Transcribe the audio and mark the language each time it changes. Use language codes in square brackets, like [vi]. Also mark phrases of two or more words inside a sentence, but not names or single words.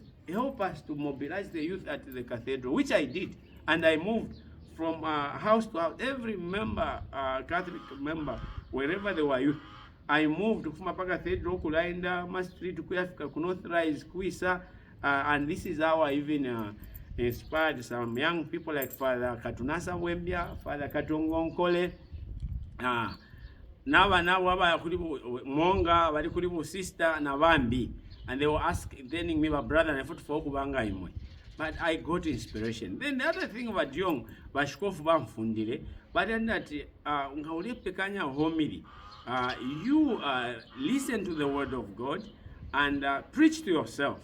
[en] Help us to mobilize the youth at the Cathedral, which I did, and I moved from house to house. Every member, Catholic member, wherever they were youth, I moved to Cathedral, Kulainda, Street, Kuyafika, Kunothrise, Kuisa, and this is how I even inspired some young people like Father Katunasa Wembia, Father Katongo Nkole, Nawa Monga, Varikulibu sister, Navambi, and they were asking me, my brother, and I thought for Kubanga Imwe. But I got inspiration. Then the other thing about De Jong, Bashkofu Bamfundile, but then that Ngauli Pekanya homily. You listen to the word of God and preach to yourself.